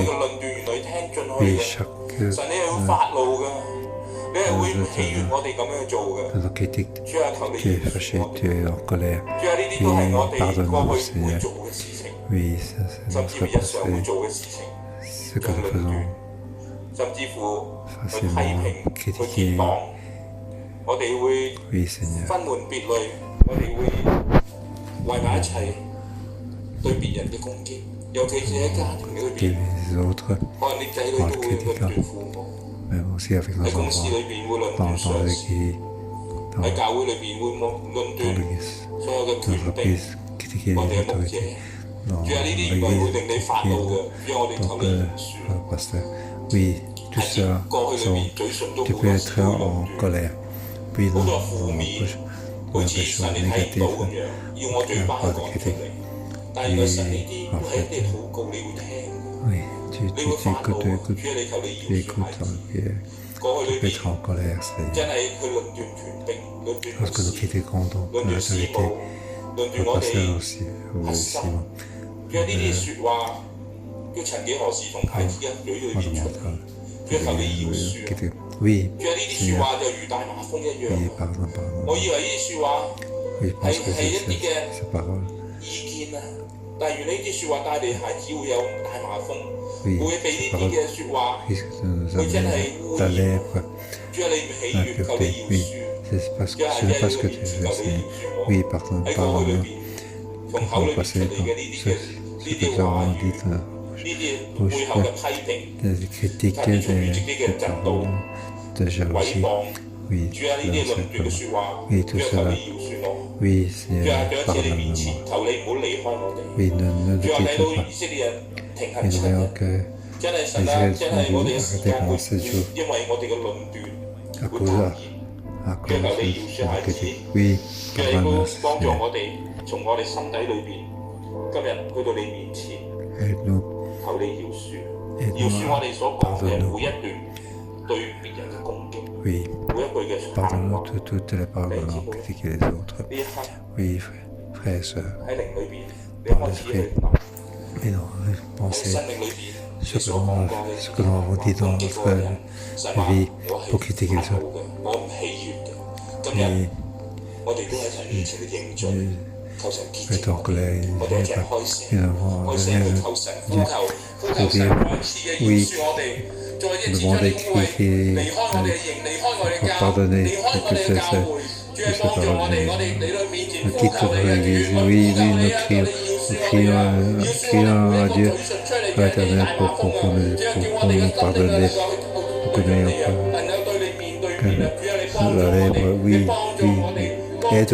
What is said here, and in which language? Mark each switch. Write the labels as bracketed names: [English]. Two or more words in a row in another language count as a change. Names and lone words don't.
[French] Oui, chaque notre critique, tu es fâché, tu es en colère. Oui, pardonne-nous, Seigneur. Oui, ça c'est notre passé, ce que nous faisons facilement critiquer. Oui, Seigneur. [Cantonese] 我哋會為埋一齊對別人嘅攻擊，尤其是喺家庭裏邊， [French] les autres [Cantonese] 可能啲仔女都會論斷父母， [French] mais aussi avec nos [Cantonese] 喺公 [French] enfants, [Cantonese] 司裏邊會論 [French] dans, [Cantonese] 斷 [French] dans [Cantonese] 上司， [French] l'église, [Cantonese] 喺 [French] dans [Cantonese] 教會裏邊會論斷 [French] l'église, [Cantonese] 所有嘅 [French] dans [Cantonese] 權柄 [French] l'entreprise, critiquer [Cantonese] 或者 [French] les [Cantonese] 牧者。 [French] autorités, dans [Cantonese] 主啊，呢啲原來會 [French] l'église, [Cantonese] 令你發怒嘅，因為我哋求 [French] donc [Cantonese] 你饒恕。 [French] le pasteur. Oui, tout [Cantonese] 喺 [French] ça, [Cantonese] 過去裏 [French] sont, [Cantonese] 邊嘴唇都 [French] tu [Cantonese] 好 [French] peux [Cantonese] 多 [French] être [Cantonese] 時會 [French] en [Cantonese] 論斷， [French] colère. Puis [Cantonese] 好 [French] dans [Cantonese] 多負面，好似 [French] des [Cantonese] 神 [French] choses [Cantonese] 你睇唔到 [French] négatives, [Cantonese] 咁樣，要我嘴巴去講出嚟。但係原來神呢啲會喺你禱告，你會聽。 [French] oui, tu [Cantonese] 你會發怒， [French] écoutes, [Cantonese] 主啊，你求你 [French] tu [Cantonese] 饒恕 [French] écoutes [Cantonese] 孩子。 [French] en prière. [Cantonese] 過去 [French] Tu [Cantonese] 裏 [French] peux [Cantonese] 邊 [French] être en colère, Seigneur. [Cantonese] 真係佢論斷權柄，論斷牧 [French] Lorsque nous [Cantonese] 師， [French] critiquons donc [Cantonese] 論斷師 [French] l'autorité, [Cantonese] 母，論斷 [French] le [Cantonese] 我 [French] pasteur [Cantonese] 哋 [French] aussi, [Cantonese] 核 [French] aussi, [Cantonese] 心。 [French] non. [Cantonese] 主啊，呢啲説話，叫曾幾何時從孩子嘅嘴裏 [French] Moi, [Cantonese] 邊 [French] je [Cantonese] 出 [French] m'entends. [Cantonese] 嚟？主啊，求你饒恕。 [French] Oui, [Cantonese] 主啊，呢啲説 [French] Seigneur. [Cantonese] 話就如大麻風一樣。 [French] Oui, pardon, pardon. [Cantonese] 我以為呢啲説話 [French] Oui, je pense que [Cantonese] 係一啲嘅 [French] ces paroles. [Cantonese] 意見啊，但係原來呢啲説話帶嚟孩子會有大麻風， [French] Oui, [Cantonese] 會俾呢 [French] ces [Cantonese] 啲 [French] paroles [Cantonese] 嘅説話。 [French] risquent de nous [Cantonese] 佢真係 [French] amener [Cantonese] 污 [French] ta [Cantonese] 染。 [French] lèvre, [Cantonese] 主啊，你唔喜 [French] la [Cantonese] 悅，求你 [French] pureté. [Cantonese] 饒 [French] Oui, [Cantonese] 恕。 [French] c'est parce [Cantonese] 主啊， [French] que ce [Cantonese] 喺 [French] n'est pas [Cantonese] 你 [French] ce [Cantonese] 嘅 [French] que [Cantonese] 面 [French] tu [Cantonese] 前 [French] veux, [Cantonese] 求你 [French] Seigneur. [Cantonese] 饒恕我。 [French] Oui, pardonne, [Cantonese] 喺過去裏 [French] pardonne-nous. [Cantonese] 邊，從口裏邊 [French] Passer [Cantonese] 出嚟 [French] dans [Cantonese] 嘅呢啲 [French] ce [Cantonese] 嘅 [French] que [Cantonese] 呢 [French] nous [Cantonese] 啲話 [French] avons [Cantonese] 語， [French] dit, [Cantonese] 呢啲背後嘅批評， [French] des critiques, [Cantonese] 甚至乎自己嘅 [French] des [Cantonese] 嫉妒、 [French] de [Cantonese] 毀 [French] jalousie. [Cantonese] 謗。 [French] Oui, [Cantonese] 主啊，呢啲論斷嘅説話， [French] Oui, [Cantonese] 主 [French] tout [Cantonese] 啊，求 [French] cela. [Cantonese] 你饒恕我。 [French] Oui, [Cantonese] 主啊， [French] Seigneur, [Cantonese] 再一次喺你面前， [French] pardonne-moi. [Cantonese] 求你唔好離開我哋。 [French] Oui, ne [Cantonese] 主啊， [French] nous [Cantonese] 睇到 [French] quitte [Cantonese] 以 [French] pas. [Cantonese] 色列人停行 [French] Et 7 nous voyons [Cantonese] 日， [French] que [Cantonese] 真係神 [French] les [Cantonese] 啊， [French] Israélites [Cantonese] 真係 [French] ont [Cantonese] 我哋 [French] dû [Cantonese] 嘅時 [French] arrêter [Cantonese] 間會 [French] pendant 7 jours [Cantonese] 因為我哋嘅論斷 [French] à [Cantonese] 會 [French] cause [Cantonese] 蔓 [French] de, [Cantonese] 延。 [French] à [Cantonese] 求你饒 [French] cause [Cantonese] 恕孩子， [French] oui, [Cantonese] 求你都 [French] pardonne-nous, [Cantonese] 幫助 [French] Seigneur. [Cantonese] 我哋從我哋心底裏邊，今日去到你面前， [French] Aide-nous, [Cantonese] 求你饒恕，饒 [French] aide-nous [Cantonese] 恕我哋所講嘅 [French] pardonne-nous. [Cantonese] 每一段對別人嘅攻擊， [French] Oui, [Cantonese] 每一句嘅喊 [French] pardonne-nous [Cantonese] 話。 [French] toutes les paroles que l'on critiquait les autres. [Cantonese] 呢一刻 [French] Oui, frères et sœurs, [Cantonese] 喺靈裏邊，你開始去諗 [French] et non, [Cantonese] 喺 [French] pensez [Cantonese] 生命裏邊，你 [French] ce [Cantonese] 所講過 [French] ce que nous avons dit dans [Cantonese] 攻擊嗰個人 [French] notre [Cantonese] 神話 [French] vie [Cantonese] 我 [French] pour [Cantonese] 係 [French] critiquer [Cantonese] 憤 [French] les autres. [Cantonese] 怒嘅，我唔喜悅嘅。今日 [French] Et [Cantonese] 我哋都喺神面前去認罪，求神潔 [French] et [Cantonese] 淨我 [French] donc [Cantonese] 哋，我哋一齊開聲，開聲去求神，呼求神再一次嘅饒恕我哋，再一次將呢污穢離開我哋嘅營，離開我哋嘅教，離開我哋嘅教會。主係幫助我哋嚟到面前呼求你嘅主，我呼求你，求你饒恕我哋，饒恕我哋每一個嘴唇出嚟嘅啲大話風啊！主啊，叫我哋嘅心靈能夠去對準你啊，能夠對你面對面啊！主啊，你幫助我哋，你幫助我哋，幫助我哋。